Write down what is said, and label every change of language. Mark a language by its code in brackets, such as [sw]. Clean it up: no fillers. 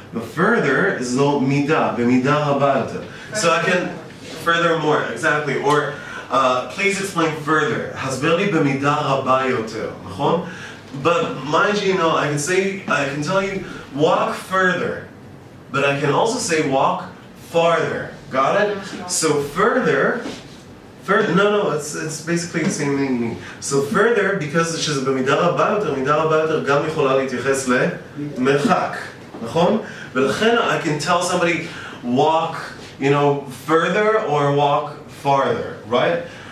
[en] The further is no [he] midah, b'midah [en] רבה יותר. So I can furthermore, exactly. Or please explain further. [he] הסבר לי במידה רבה יותר, נכון? [en] But mind you, I can tell you walk further, but I can also say walk farther. Got it? So further, no, it's basically the same thing. So further, because [he] שזה במידה רבה יותר, מידה רבה יותר גם יכולה להתייחס למרחק, נכון? ולכן [en] I can tell somebody walk, further or walk farther, right?